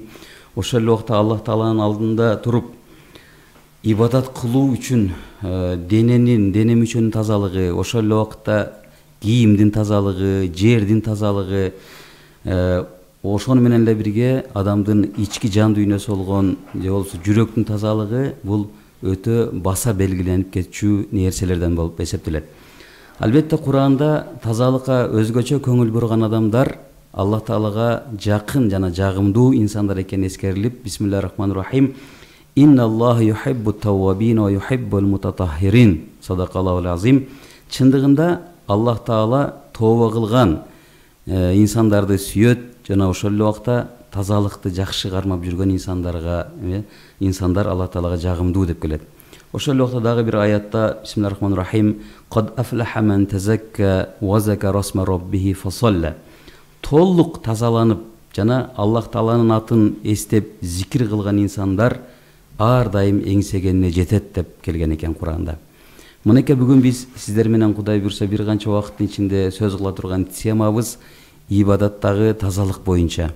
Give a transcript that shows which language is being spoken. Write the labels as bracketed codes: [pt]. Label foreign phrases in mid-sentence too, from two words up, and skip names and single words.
[ky] Ошол эле убакта Аллах Тааланын алдында туруп ибадат кылуу үчүн дене мүчөнүн тазалыгы, ошол эле убакта кийимдин тазалыгы, жердин тазалыгы, ошону менен эле бирге адамдын ички жан дүйнөсү болгон же болбосо жүрөктүн тазалыгы бул өтө баса белгиленип кетчү нерселерден болуп эсептелет. Албетте Куранда тазалыкка өзгөчө көңүл бурган адамдар Аллах Таалага жакын жана жагымдуу инсандар экени эскерилип, [ar] Бисмиллахиррахманиррахим. إن الله يحب التوابين ويحب المتطهرين. صدق الله العظيم. [ky] Чындыгында Аллах Таала тооба кылган инсандарды сүйөт жана ошол эле убакта тазалыкты жакшы кармап жүргөн инсандар Аллах Таалага жагымдуу деп келет. Ошол эле убакта дагы бир аятта Бисмиллахиррахманиррахим. [ar] قد أفلح من تزكى وذكر اسم ربه فصلى. [ky] Толук тазаланып жана Аллах Тааланын атын эстеп зикир кылган инсандар ар дайым эңсегенине жетет деп келген экен Куранда. Мынеке бүгүн биз сиздер менен Кудай буйрса бир канча убакыттын ичинде сөз кыла турган темабыз ибадаттагы тазалык боюнча.